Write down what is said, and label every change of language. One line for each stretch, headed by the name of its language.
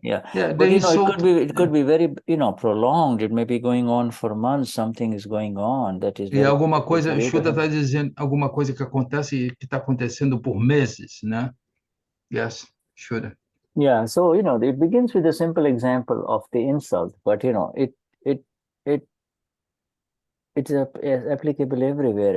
English: But it could be very prolonged. It may be going on for months. Something is going on that is.
Portuguese: E alguma coisa, Shuddha está dizendo alguma coisa que acontece que está acontecendo por meses, né?
English: Yes, Shuddha. Yeah, so it begins with a simple example of the insult, but it's applicable everywhere.